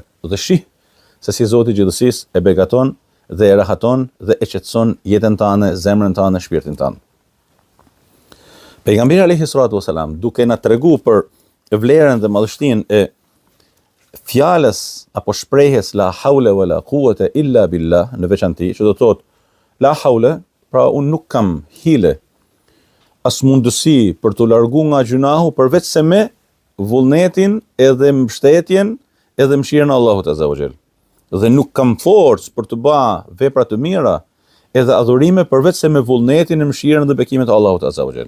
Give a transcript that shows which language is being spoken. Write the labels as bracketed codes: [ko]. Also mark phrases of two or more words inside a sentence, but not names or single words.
[sq] Dhe shih se si Zoti i gjithësisë e begaton dhe e rahaton dhe e qetëson jetën tënde, zemrën tënde, shpirtin tënd. Pejgamberi [ar] عليه الصلاة والسلام, [sq] duke na treguar për vlerën dhe madhështinë e fjalës apo shprehjes [ar] لا حول ولا قوة إلا بالله, [sq] në veçanti, që do të thotë [ar] لا حول, [sq] pra unë nuk kam hile, as mundësi për të largu nga gjunahu përveç se me vullnetin edhe mbështetjen edhe mëshirën e Allahut [ar] عز وجل. [sq] Dhe nuk kam forcë për të bërë vepra të mira edhe adhurime përveç se me vullnetin e mëshirën dhe bekimet e Allahut [ar] عز وجل.